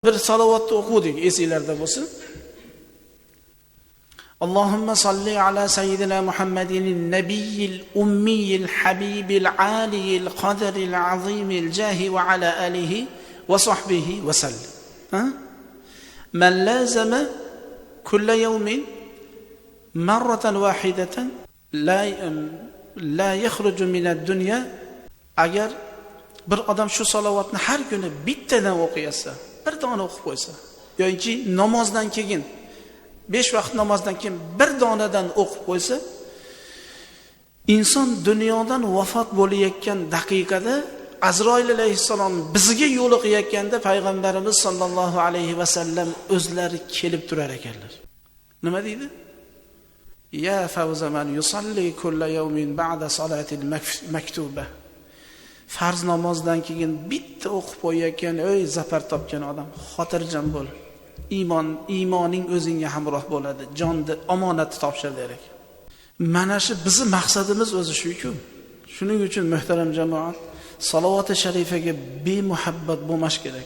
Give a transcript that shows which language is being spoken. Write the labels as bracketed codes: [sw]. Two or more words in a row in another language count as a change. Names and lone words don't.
[uz] Bir salavatni o'qidik, esinglarda bo'lsin. [ar] اللهم صل على سيدنا محمد النبي الأمي الحبيب العالي القدر العظيم الجاه وعلى آله وصحبه وسلم. من لازم كل يوم مرة واحدة لا يخرج من الدنيا. [uz] Agar bir odam shu salavatni har kuni bittadan o'qiysa, bir dona o'qib qo'ysa yoki namozdan keyin 5 vaqt namozdan keyin bir donadan o'qib qo'ysa, inson dunyodan vafot bo'layotgan daqiqada Azroil alayhissalom bizga yo'liqayotganda payg'ambarimiz [ar] صلى الله عليه وسلم [uz] o'zlari kelib turar ekanlar. Nima deydi? [ar] يا فوز من يصلي كل يوم بعد الصلاة المكتوبة. [uz] Farz namozdan keyin bitta o'qib qo'yayotgan, ey zafar topgan odam, xotirjam bo'l. Iymoning o'zingga hamroh bo'ladi. Jonni omonatni topshir der ekan. Mana shu bizning maqsadimiz o'zi shu-ku. Shuning uchun muhtaram jamoat, salovati sharifaga bemuhabbat bo'lmash kerak.